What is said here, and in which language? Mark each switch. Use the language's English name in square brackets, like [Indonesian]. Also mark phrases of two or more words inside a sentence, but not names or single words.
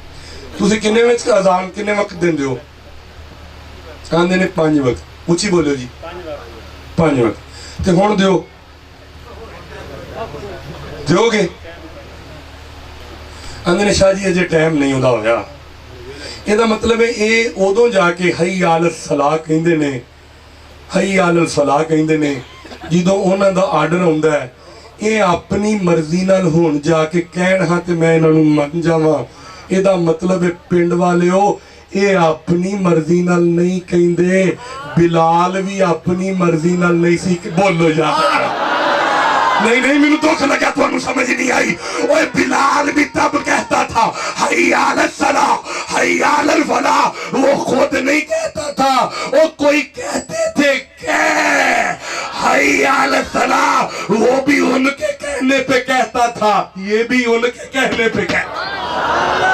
[Punjabi] ਤੁਸੀਂ ਕਿੰਨੇ ਵਕਤ ਅਜ਼ਾਨ ਕਿੰਨੇ ਵਕਤ ਦੇਂਦੇ ਹੋ? ਆਂਦੇ ਨੇ 5 ਵਕਤ। ਉੱਚੀ ਬੋਲੋ ਜੀ, 5 ਵਕਤ। ਤੇ ਹੁਣ ਦਿਓ, ਦੋਗੇ? ਆਂਦੇ ਨੇ ਸ਼ਾਹ ਜੀ ਅਜੇ ਟਾਈਮ ਨਹੀਂ ਹੋਤਾ ਹੋਇਆ, ਇਹਦਾ ਮਤਲਬ ਹੈ ਇਹ ਉਦੋਂ ਜਾ ਕੇ [Arabic] حي على الصلاة [Punjabi] ਕਹਿੰਦੇ ਨੇ, [Arabic] حي على الصلاة [Punjabi] ਕਹਿੰਦੇ ਨੇ ਜਦੋਂ ਉਹਨਾਂ ਦਾ ਆਰਡਰ ਆਉਂਦਾ ਹੈ। ਇਹ ਆਪਣੀ ਮਰਜ਼ੀ ਨਾਲ ਹੁਣ ਜਾ ਕੇ ਕਹਿਣ ਹਾਂ ਤੇ ਮੈਂ ਇਹਨਾਂ ਨੂੰ ਮੰਨ ਜਾਵਾਂ, ਇਹਦਾ ਮਤਲਬ ਹੈ ਪਿੰਡ ਵਾਲਿਓ ਇਹ ਆਪਣੀ ਮਰਜ਼ੀ ਨਾਲ ਨਹੀਂ ਕਹਿੰਦੇ। ਬਿਲਾਲ ਵੀ ਆਪਣੀ ਮਰਜ਼ੀ ਨਾਲ ਨਹੀਂ ਸੀ ਬੋਲੋ ਯਾਰ, ਨਹੀਂ ਨਹੀਂ ਮੈਨੇ ਦੁੱਖ ਲੱਗਾ, ਤੁਹਾਨੂੰ ਸਮਝ ਨਹੀਂ ਆਈ। [Urdu] اوئے بلال بھی تب کہتا تھا [Arabic] حي على الصلاة حي على الفلاح, [Urdu] وہ خود نہیں کہتا تھا، وہ کوئی کہتے تھے [Arabic] حي على الصلاة, [Urdu] وہ بھی ان کے کہنے پے کہتا تھا، یہ بھی ان کے کہنے پے کہتا.